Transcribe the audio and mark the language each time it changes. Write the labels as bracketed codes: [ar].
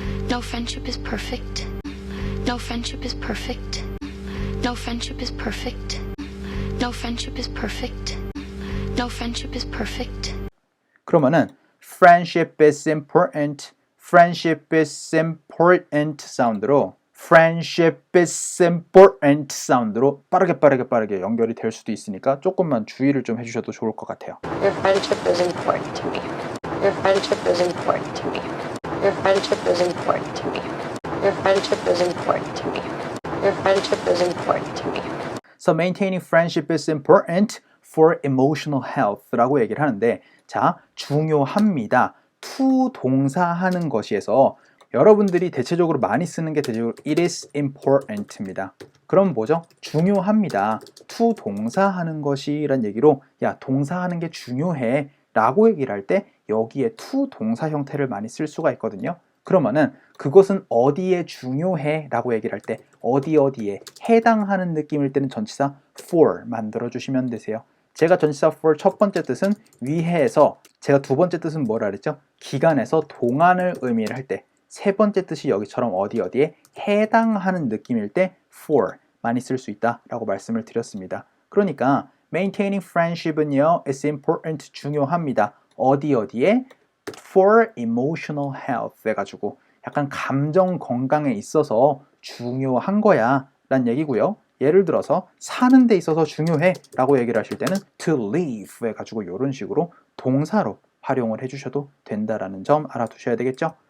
[en] No friendship is perfect. No friendship is perfect. No friendship is perfect. No friendship is perfect. No friendship is perfect. [ko] 그러면은 [en] friendship is important, [ko] friendship is important 사운드로 friendship is important 사운드로 빠르게 연결이 될 수도 있으니까 조금만 주의를 좀 해주셔도 좋을 것 같아요. [en] Your friendship is important to me. Your friendship is important to me. Your friendship is important to me. Your friendship is important to me. Your friendship is important to me. So maintaining friendship is important for emotional health [ko] 라고 얘기를 하는데 자, 중요합니다. to 동사하는 것이에서 여러분들이 대체적으로 많이 쓰는 게 대체적으로 it is important입니다. 그럼 뭐죠? 중요합니다. to 동사하는 것이란 얘기로 야, 동사하는 게 중요해 라고 얘기를 할 때 여기에 to 동사 형태를 많이 쓸 수가 있거든요. 그러면은 그것은 어디에 중요해 라고 얘기를 할 때 어디에 해당하는 느낌일 때는 전치사 for 만들어 주시면 되세요. 제가 전치사 for 첫 번째 뜻은 위해에서 제가 두 번째 뜻은 뭐라 그랬죠? 기간에서 동안을 의미를 할 때 세 번째 뜻이 여기처럼 어디에 해당하는 느낌일 때 for 많이 쓸 수 있다 라고 말씀을 드렸습니다. 그러니까 maintaining friendship은요 is important 중요합니다. 어디에 [en] for emotional health [ko] 해가지고 약간 감정 건강에 있어서 중요한 거야 라는 얘기고요. 예를 들어서 사는 데 있어서 중요해 라고 얘기를 하실 때는 to live 해가지고 이런 식으로 동사로 활용을 해주셔도 된다라는 점 알아두셔야 되겠죠.